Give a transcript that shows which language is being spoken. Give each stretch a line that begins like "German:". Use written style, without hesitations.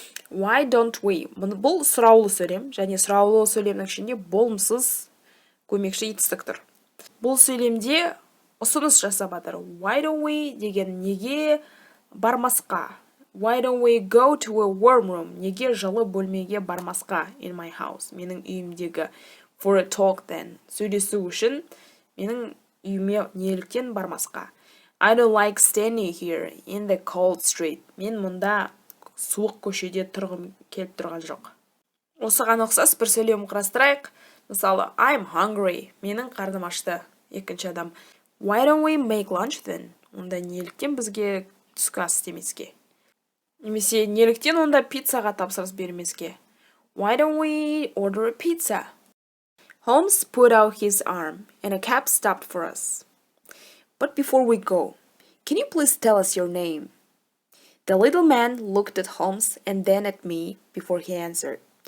English: Why don't we?
Kazakh: Бұл сұраулы сөйлем, және сұраулы сөйлемнің ішінде болымсыз көмекші етістік тұр. Бұл сөйлемде ұсыныс жасап жатыр. Why don't we деген неге бармасқа?
English: Why don't we go to a warm room?
Kazakh: Неге жылы бөлмеге бармасқа?
English: In my house.
Kazakh: Менің үйімдегі.
English: For a talk then.
Kazakh: Сөйлесу үшін менің үйіме неліктен бармасқа?
English: I don't like standing here in the cold street.
Kazakh: Мен мұнда суық көшеде тұрғым келіп тұрған жоқ. Осыған ұқсас бір сөйлем құрастырайық. Мысалы,
English: I'm hungry.
Kazakh: Менің қарным ашты. Екінші адам.
English: Why don't we make lunch then?
Kazakh: Онда неліктен бізге түскі ас істемеске? Немесе неліктен онда пиццаға тапсырыс бермеске?
English: Why don't we order a pizza? Holmes put out his arm and a cab stopped for us. But before we go, can you please tell us your name? The little man looked at Holmes and then at me before he answered.